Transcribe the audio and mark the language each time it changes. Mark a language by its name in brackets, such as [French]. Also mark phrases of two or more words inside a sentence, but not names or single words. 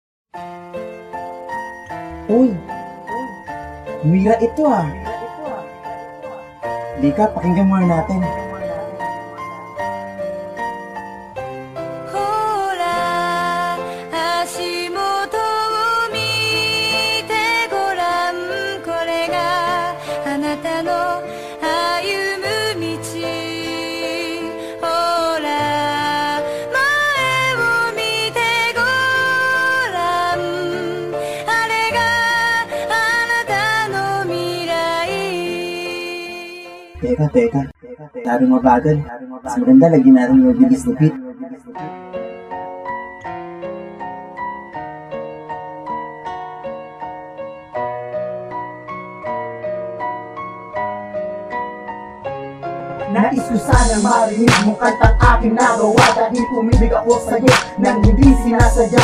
[Filipino] Uy, Mira ito ah. Lika, pakinggan muna natin. [Japanese] ほら足元を見てごらん、これがあなたの歩む道。ほら前を見てごらん、あれがあなたの未来。 [Filipino] Teka. Lalo mabagal. Mas maganda, lagyan natin yung bilis na beat. Nais ko sana marinig mo kantang aking nagawa, dahil pumibig ako sa'yo nang hindi sinasadya.